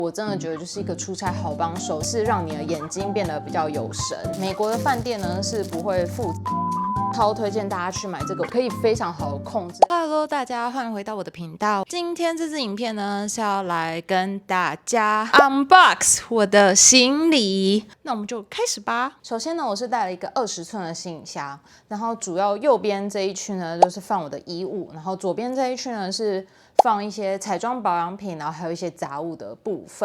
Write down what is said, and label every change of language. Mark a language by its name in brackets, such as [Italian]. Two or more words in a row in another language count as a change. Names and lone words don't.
[Chinese] 我真的覺得就是一個出差好幫手，是讓你的眼睛變得比較有神。美國的飯店呢是不會附，超推薦大家去買這個，可以非常好的控制。Hello， 大家歡迎回到我的頻道。今天這支影片呢是要來跟大家 unbox 我的行李，那我們就開始吧。首先呢，我是帶了一個20寸的行李箱，然後主要右邊這一區呢就是放我的衣物，然後左邊這一區呢是放一些彩妝保養品，然後還有一些雜物的部分。